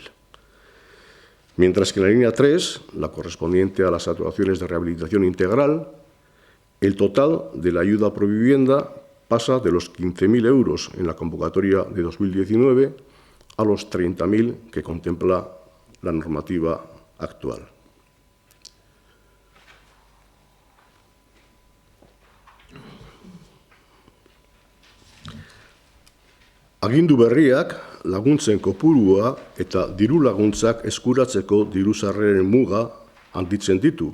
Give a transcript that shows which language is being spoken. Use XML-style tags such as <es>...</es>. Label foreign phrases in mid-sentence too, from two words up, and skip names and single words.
<es>Mientras que en la línea 3, la correspondiente a las actuaciones de rehabilitación integral, el total de la ayuda por vivienda pasa de los 15.000 euros en la convocatoria de 2019 a los 30.000 que contempla la normativa actual.</es> <eu>Agindu berriak laguntzen kopurua eta diru laguntzak eskuratzeko diru sarreren muga handitzen ditu.</eu>